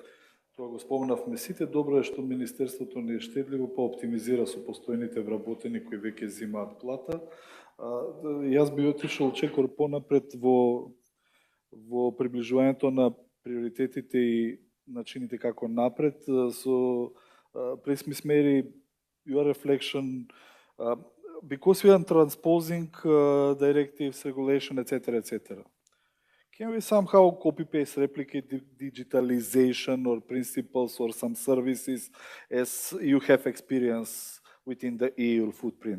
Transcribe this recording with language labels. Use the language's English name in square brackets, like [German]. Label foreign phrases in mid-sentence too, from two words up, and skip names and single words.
[Macedonian] Тоа го спомнавме сите, добро е што Министерството не е штедливо па оптимизира со постојните вработени кои веќе земаат плата. Јас би отишол чекор понапред во приближувањето на приоритетите и начините како напред со [English] please Ms. Mary, your reflection, because we are transposing directives, regulation, etc. Can we somehow copy-paste, replicate digitalization or principles or some services as you have experience within the EU footprint?